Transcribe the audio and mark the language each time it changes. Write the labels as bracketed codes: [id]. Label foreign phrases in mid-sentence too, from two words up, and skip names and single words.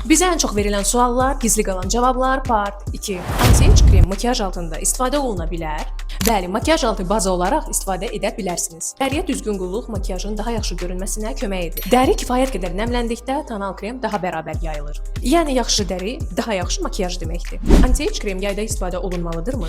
[az] Bizə ən çox verilən suallar, gizli qalan cavablar, part 2. Anti-age krem makiyaj altında istifadə oluna bilər? Bəli, makiyaj altı baza olaraq istifadə edə bilərsiniz. Dəriyə düzgün qulluq makiyajın daha yaxşı görünməsinə kömək edir. Dəri kifayət qədər nəmləndikdə tonal krem daha bərabər yayılır. Yəni yaxşı dəri daha yaxşı makiyaj deməkdir. Anti-age krem yayda istifadə olunmalıdırmı?